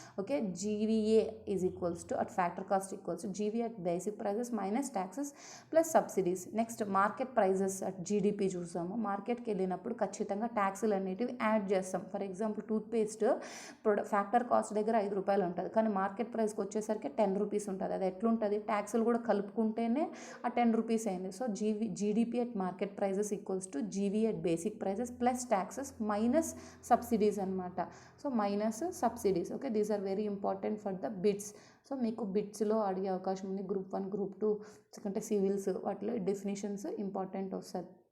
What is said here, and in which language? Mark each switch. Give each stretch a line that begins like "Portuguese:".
English: Okay, GVA is equals to at factor cost equals to GVA at basic prices minus taxes plus subsidies. Next market prices at GDP
Telugu: చూసాము. మార్కెట్కి వెళ్ళినప్పుడు ఖచ్చితంగా ట్యాక్సులు అనేటివి add చేస్తాం. For example toothpaste factor cost దగ్గర 5 రూపాయలు ఉంటుంది, కానీ మార్కెట్ ప్రైస్కి వచ్చేసరికి 10 రూపీస్ ఉంటుంది. అది ఎట్లుంటుంది? ట్యాక్సులు కూడా కలుపుకుంటేనే ఆ 10 రూపీస్ అయింది.
English: So GDP at market prices equals to GV at basic prices plus taxes minus subsidies అనమాట. So minus subsidies. Okay, these are very important for the bits.
Telugu: So మీకు బిట్స్లో అడిగే అవకాశం ఉంది. గ్రూప్ 1, గ్రూప్ 2 ఎందుకంటే సివిల్స్ వాటిలో definitions important వస్తుంది.